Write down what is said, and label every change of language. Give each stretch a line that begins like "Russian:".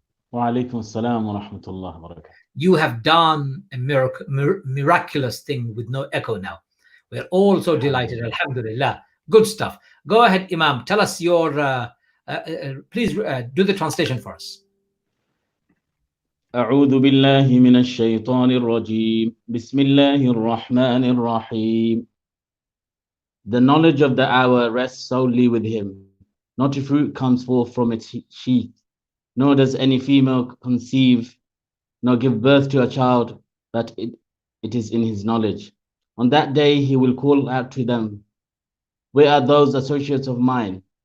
Arabic: Wa alaikum assalam wa rahmatullahi wa barakatuh.
English: You have done a miraculous thing with no echo now. We're all so delighted, alhamdulillah. Good stuff. Go ahead, Imam. Tell us your, please do the translation for us.
Arabic: أعوذ بالله من الشيطان الرجيم بسم الله الرحمن الرحيم.
English: The knowledge of the hour rests solely with him. Not a fruit comes forth from its sheath, nor does any female conceive, nor give birth to a child, that it is in his knowledge. On that day he will call out to them, where are those associates of mine?